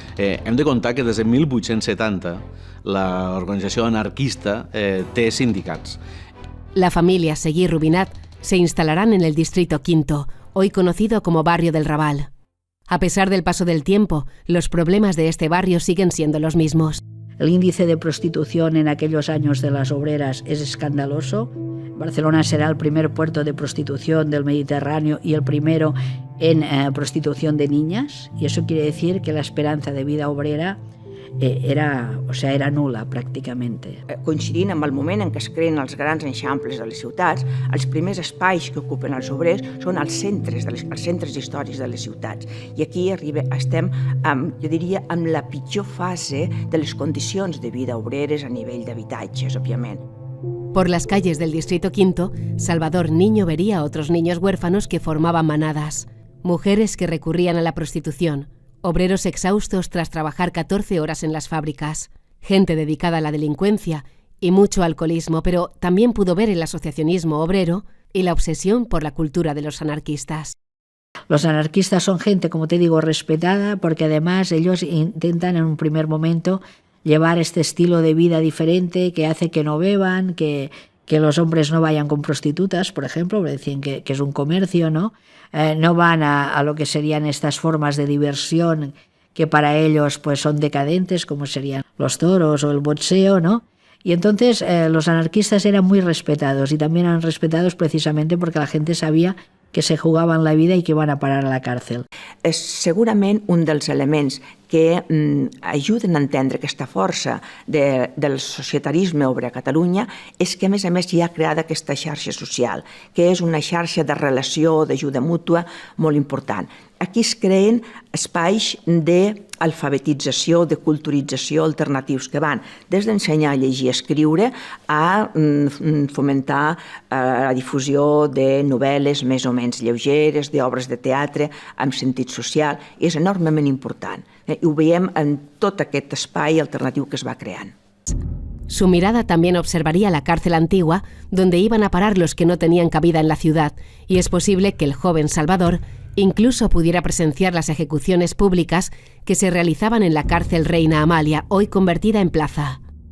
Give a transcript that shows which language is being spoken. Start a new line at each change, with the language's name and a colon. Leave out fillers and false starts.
Catalan: Hem de contar que des de 1870 l'organització anarquista té sindicats.
Spanish: La familia Seguí Rubinat se instalarán en el Distrito V, hoy conocido como Barrio del Raval. A pesar del paso del tiempo, los problemas de este barrio siguen siendo los mismos. El índice de prostitución en aquellos años de las obreras es escandaloso. Barcelona será el primer puerto de prostitución del Mediterráneo y el primero en prostitución de niñas, y eso quiere decir que la esperanza de vida obrera era nula, pràcticament.
Catalan: Coincidint amb el moment en què es creen els grans eixamples de les ciutats, els primers espais que ocupen els obrers són els centres històrics de les ciutats. I aquí estem, jo diria, amb la pitjor fase de les condicions de vida obreres a nivell d'habitatges, òbviament.
Spanish: Por las calles del Distrito V, Salvador niño vería a otros niños huérfanos que formaban manadas, mujeres que recurrían a la prostitución, obreros exhaustos tras trabajar 14 horas en las fábricas, gente dedicada a la delincuencia y mucho alcoholismo, pero también pudo ver el asociacionismo obrero y la obsesión por la cultura de los anarquistas. Los anarquistas son gente, como te digo, respetada, porque además ellos intentan en un primer momento llevar este estilo de vida diferente que hace que no beban, que los hombres no vayan con prostitutas, por ejemplo, decían que es un comercio, ¿no? No van a lo que serían estas formas de diversión que para ellos pues son decadentes, como serían los toros o el boxeo, ¿no? Y entonces los anarquistas eran muy respetados, y también eran respetados precisamente porque la gente sabía que
Catalan: se jugaven la vida i que van a parar a la càrcel. És segurament un dels elements que ajuden a entendre aquesta força del societarisme obrer a Catalunya és que, a més, hi ha creada aquesta xarxa social, que és una xarxa de relació, d'ajuda mútua molt important. Aquí es creen espais d'alfabetització, de culturització alternatius que van des d'ensenyar a llegir i escriure a fomentar la difusió de novel·les més o menys lleugeres, d'obres de teatre amb sentit social. És enormement important. I ho veiem en tot aquest espai alternatiu que es va creant.
Spanish: Su mirada también observaría la cárcel antigua, donde iban a parar los que no tenían cabida en la ciudad, y es posible que el joven Salvador incluso pudiera presenciar las ejecuciones públicas que se realizaban en la cárcel Reina Amalia, hoy convertida en plaza.